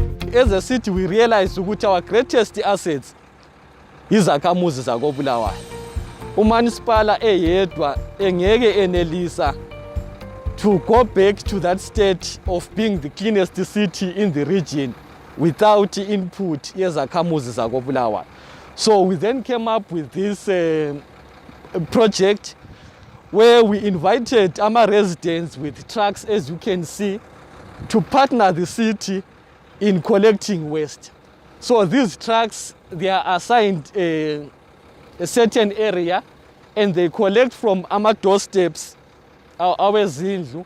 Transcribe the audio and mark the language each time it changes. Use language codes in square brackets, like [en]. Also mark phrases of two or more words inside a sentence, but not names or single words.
[en] as a city, we realized that our greatest assets is [nd] izakhamuzi zakobulawayo. Umanisipala eyedwa engeke enelisa [en] to go back to that state of being the cleanest city in the region without input [nd] yezakhamuzi zakobulawayo. [en] So we then came up with this project where we invited our residents with trucks, as you can see, to partner the city in collecting waste. So these trucks, they are assigned a certain area and they collect from our doorsteps, our zindlu.